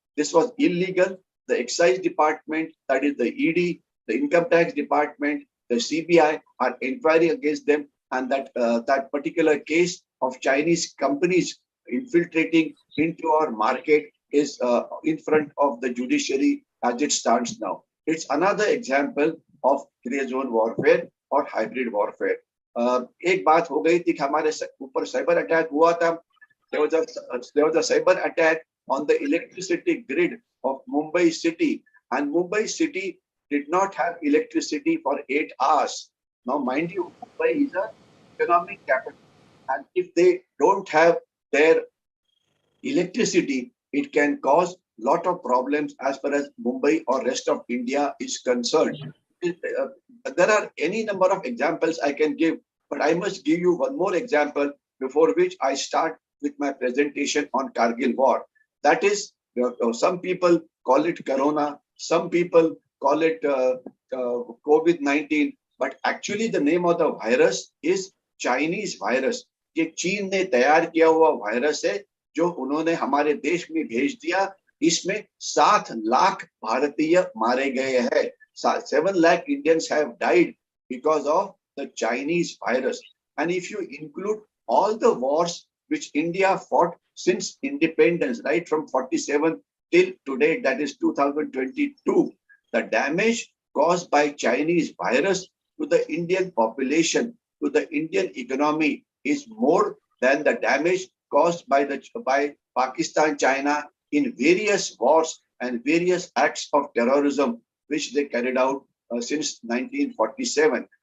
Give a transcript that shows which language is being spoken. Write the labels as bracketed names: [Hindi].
[English] This was illegal. The excise department, that is the ED, the income tax department, the CBI are inquiring against them, and that particular case of Chinese companies infiltrating into our market is in front of the judiciary as it stands now. It's another example of gray zone warfare or hybrid warfare. [Hindi] एक बात हो गई थी कि हमारे ऊपर cyber attack हुआ था. [English] There was a cyber attack on the electricity grid of Mumbai city, and Mumbai city did not have electricity for 8 hours. Now, mind you, Mumbai is an economic capital, and if they don't have their electricity, it can cause lot of problems as far as Mumbai or rest of India is concerned. There are any number of examples I can give, but I must give you one more example before which I start with my presentation on Kargil war. That is, some people call it Corona, some people call it COVID-19, but actually the name of the virus is Chinese virus. [Hindi] ये चीन ने तैयार किया हुआ virus है जो उन्होंने हमारे देश में भेज दिया. इसमें 7 लाख भारतीय मारे गए हैं. [English] 7 lakh Indians have died because of the Chinese virus. And if you include all the wars which India fought since independence, right from 47 till today, that is 2022. The damage caused by Chinese virus to the Indian population, to the Indian economy, is more than the damage caused by Pakistan, China in various wars and various acts of terrorism which they carried out since 1947.